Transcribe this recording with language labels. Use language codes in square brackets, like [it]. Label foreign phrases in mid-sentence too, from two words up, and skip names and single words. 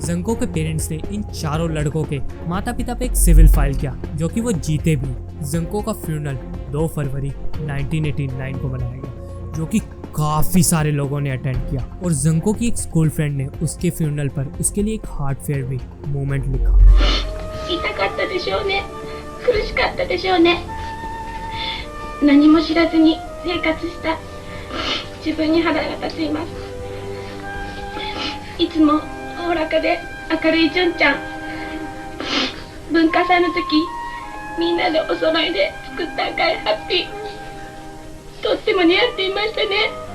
[hi] जंको के पेरेंट्स ने इन चारों लड़कों के माता पिता पे एक [en] civil file [hi] किया, जो कि वो जीते भी। जंको का फ्यूनरल 2 फरवरी 1989 को मनाया गया, जो कि काफी सारे लोगों ने अटेंड किया। और जंको की एक [en] school friend [hi] ने उसके फ्यूनरल पर उसके लिए एक [en] heart fair [hi] भी मोमेंट लिखा। [ja] 痛かったでしょうね。苦しかったでしょうね。何も知らずに生活した自分に腹が立っています。いつもおおらかで明るい純ちゃん。文化祭の時みんなでお揃いで作った赤いハッピー、とっても似合っていましたね。